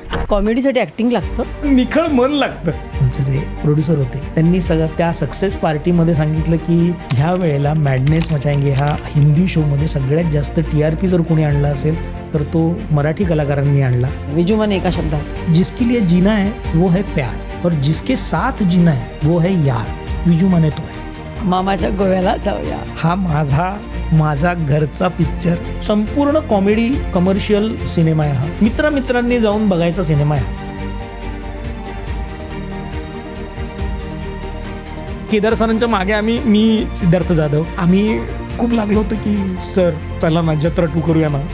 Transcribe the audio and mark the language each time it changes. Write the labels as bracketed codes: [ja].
[mr] कॉमेडीसाठी acting लागतं, निखळ मन लागतं. आमचे जे प्रोड्युसर होते त्यांनी सगळं त्या सक्सेस पार्टीमध्ये सांगितलं की ह्या वेळेला मॅडनेस मचाएंगे हा हिंदी शो मध्ये सगळ्यात जास्त TRP जर कोणी आणला असेल तर तो मराठी कलाकारांनी आणला. विजू माने एका शब्दात. [hi] जिसके लिए जीना है वो है प्यार और जिसके साथ जीना है वो है यार. विजू माने तो है. [mr] मामाच्या गोव्याला जाऊया. हा माझा घरचा पिक्चर. संपूर्ण कॉमेडी कमर्शियल सिनेमा आहे हा. मित्रांनी जाऊन बघायचा सिनेमा आहे. केदार सरांच्या मागे मी सिद्धार्थ जाधव आम्ही खूप लागलो होतो की सर चला ना जत्रा 2 करूया ना.